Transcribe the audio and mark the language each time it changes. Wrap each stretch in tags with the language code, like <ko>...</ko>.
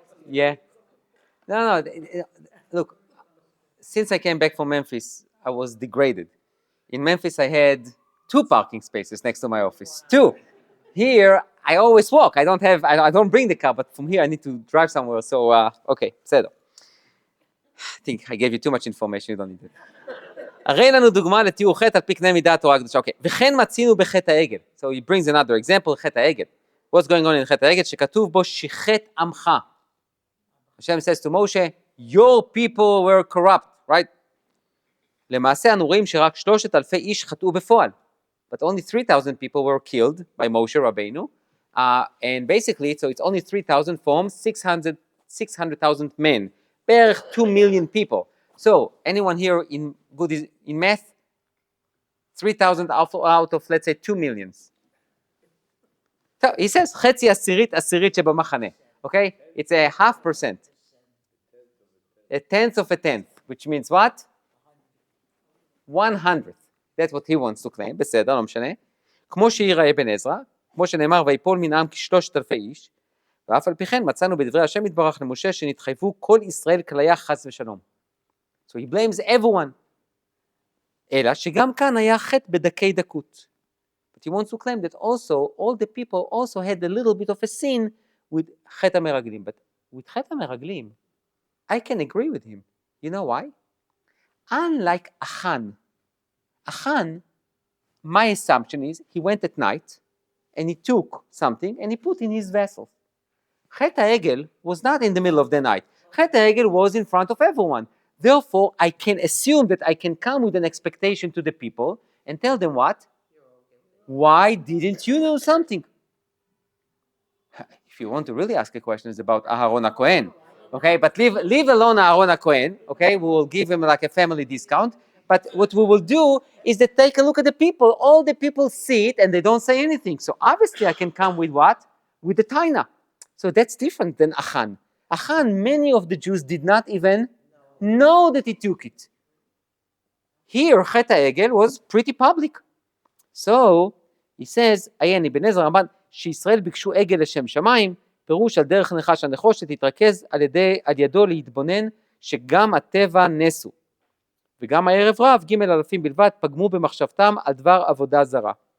<en>Yeah. No. Look, since I came back from Memphis, I was degraded. In Memphis, I had 2 parking spaces next to my office. 2. Here, I always walk. I don't bring the car, but from here I need to drive somewhere. So, okay,</en> <he>בסדר.</he> <en>I think I gave you too much information, you don't need it.</en> <he>הרי לנו דוגמה לתיאור חטא על פי קנה מידת תורה הקדושה. אוקיי, וכן מצינו בחטא העגל.</he> <en>So he brings another example, חטא העגל. What's going on in חטא העגל?</en> <he>שכתוב בו שיחת עמך.</he> <en>Hashem says to Moshe, your people were corrupt, right?</en> <he>למעשה אנו רואים שרק 3,000 איש חטאו בפועל.</he> <en>But only 3,000 people were killed by Moshe Rabbeinu. And basically, so it's only 3,000 from 600,000 men.</en> <he>בערך</he> <en>2 million people. So, anyone here good in math? 3,000 out of, let's say, 2 millions. So, he says,</en> <he>חצי עשירית שבמחנה.</he> <en>Okay? It's a 0.5%. A tenth of a tenth, which means what? 100th. That's what he wants to claim.</en> <he>בסדר, לא משנה. כמו שיראה בן עזרא, כמו שנאמר, ויפול מן העם כ3,000 איש, ואף על פי כן מצאנו בדברי השם יתברך למשה שנתחייבו כל ישראל כליה חס ושלום.</he> <en>So he blames everyone.</en> <he>אלא שגם כאן היה חטא בדקי דקות.</he> <en>But he wants to claim that also, all the people also had a little bit of a sin with חטא המרגלים. But with חטא המרגלים, I can agree with him. You know why? Unlike Achan, my assumption is he went at night and he took something and he put in his vessel. חטא העגל was not in the middle of the night. חטא העגל was in front of everyone. Therefore, I can assume that I can come with an expectation to the people and tell them what? Why didn't you do something? If you want to really ask a question, it's about Aharon HaKohen. Okay, but leave alone Aharon HaKohen. Okay, we will give him like a family discount. But what we will do is that take a look at the people. All the people see it and they don't say anything. So obviously I can come with what? With the taina. So that's different than Achan. Achan, many of the Jews did not even know that he took it. Here, חטא העגל was pretty public.</en> <he>So, he says, עיין, אבן עזרא רמב"ן, שישראל ביקשו עגל לשם שמיים, פירוש על דרך נחש הנחושת, תתרכז על ידו להתבונן שגם הטבע נסו. וגם הערב רב, 1,000 בלבד, פגמו במחשבתם על דבר עבודה זרה.</he>